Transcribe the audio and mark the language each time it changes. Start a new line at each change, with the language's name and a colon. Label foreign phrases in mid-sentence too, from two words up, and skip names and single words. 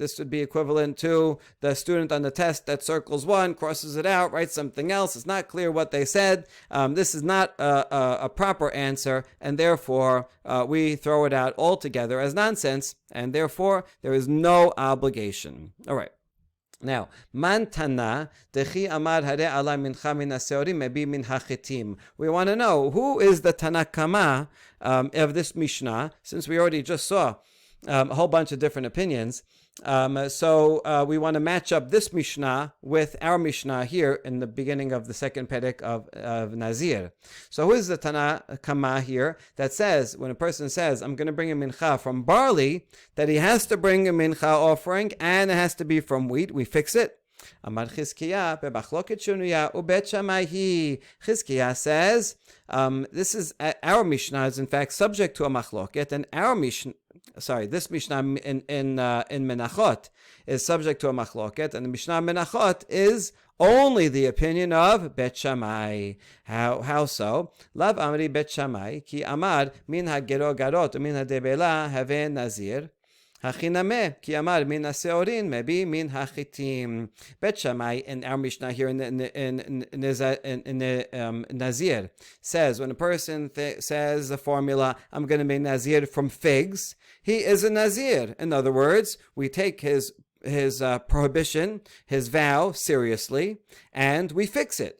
English: This would be equivalent to the student on the test that circles 1, crosses it out, writes something else. It's not clear what they said. This is not a proper answer, and therefore we throw it out altogether as nonsense, and therefore there is no obligation. All right. Now,
Aramaic: מאן תנא דכי אמר
Hebrew: הרי עלי מנחה מן השעורים יביא מן החטים.
English: We want to know who is the Tanakama of this Mishnah, since we already just saw a whole bunch of different opinions. So we want to match up this Mishnah with our Mishnah here in the beginning of the second Perek of Nazir. So who is the Tanakama here that says, when a person says, I'm going to bring a mincha from barley, that he has to bring a mincha offering and it has to be from wheat? We fix it.
Aramaic: אמר חזקיה במחלוקת שנויה ובית שמאי היא.
English: Chizkiah says, this is our Mishnah is in fact subject to a machloket, and our Mishnah, this Mishnah in Menachot is subject to a machloket, and the Mishnah Menachot is only the opinion of Bet Shammai. How so?
Aramaic: לאו אמרי בית שמאי כי אמר מן הגרוגרות ומן הדבילה הוי נזיר. הכא נמי כי אמר מן השעורים יביא מן החטים.
English: Bet Shammai in our Mishnah here in Nazir says, when a person says the formula, I'm going to make Nazir from figs, he is a Nazir. In other words, we take his prohibition, his vow, seriously, and we fix it.